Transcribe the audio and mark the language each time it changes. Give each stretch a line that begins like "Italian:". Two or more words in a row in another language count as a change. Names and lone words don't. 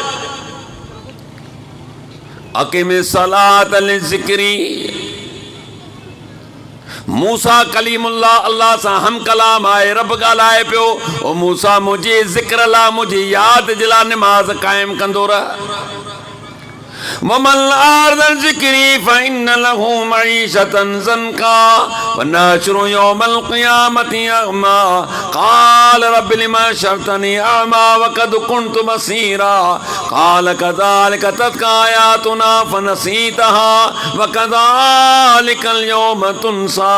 Arabic: أقم الصلاة لذكري.
Sindhi: मूसा कलीमुल्लाह अल्लाह सां हम कलाम आहे, रब ॻाल्हाए पियो, ओ मूसा मुंहिंजे ज़िक्र लाइ, मुंहिंजी यादि जे लाइ निमाज़ क़ाइमु कंदो रह।
Arabic: ومن أعرض عن ذكري فإن له معيشة ضنكا ونحشره يوم القيامة أعمى قال رب لم حشرتني أعمى وقد كنت بصيرا قال كذلك أتتك آياتنا فنسيتها وكذلك اليوم تنسى.